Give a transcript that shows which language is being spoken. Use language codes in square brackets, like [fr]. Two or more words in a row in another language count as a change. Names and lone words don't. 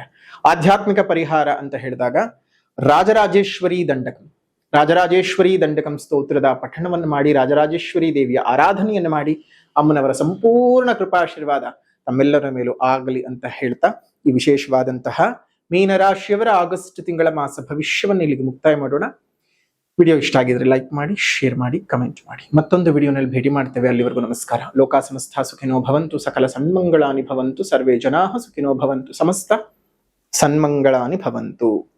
[kn] ಆಧ್ಯಾತ್ಮಿಕ ಪರಿಹಾರ ಅಂತ ಹೇಳಿದಾಗ ರಾಜರಾಜೇಶ್ವರಿ ದಂಡಕಂ ಸ್ತೋತ್ರದ ಪಠಣವನ್ನು ಮಾಡಿ, ರಾಜರಾಜೇಶ್ವರಿ ದೇವಿಯ ಆರಾಧನೆಯನ್ನು ಮಾಡಿ, ಅಮ್ಮನವರ ಸಂಪೂರ್ಣ ಕೃಪಾಶೀರ್ವಾದ ತಮ್ಮೆಲ್ಲರ ಮೇಲೂ ಆಗಲಿ ಅಂತ ಹೇಳ್ತಾ ಈ ವಿಶೇಷವಾದಂತಹ ಮೀನರಾಶಿಯವರ ಆಗಸ್ಟ್ ತಿಂಗಳ ಮಾಸ ಭವಿಷ್ಯವನ್ನು ಇಲ್ಲಿಗೆ ಮುಕ್ತಾಯ ಮಾಡೋಣ. ವಿಡಿಯೋ ಇಷ್ಟ ಆಗಿದ್ರೆ ಲೈಕ್ ಮಾಡಿ, ಶೇರ್ ಮಾಡಿ, ಕಮೆಂಟ್ ಮಾಡಿ. ಮತ್ತೊಂದು ವಿಡಿಯೋನಲ್ಲಿ ಭೇಟಿ ಮಾಡ್ತೇವೆ. ಅಲ್ಲಿವರೆಗೂ ನಮಸ್ಕಾರ. [sa] ಲೋಕ ಸಮಸ್ತ ಸುಖಿನೋ ಭವಂತು, ಸಕಲ ಸನ್ಮಂಗಳಾನಿ ಭವಂತು, ಸರ್ವೇ ಜನಾಃ ಸುಖಿನೋ ಭವಂತು, ಸಮಸ್ತ ಸನ್ಮಂಗಳಾನಿ ಭವಂತು.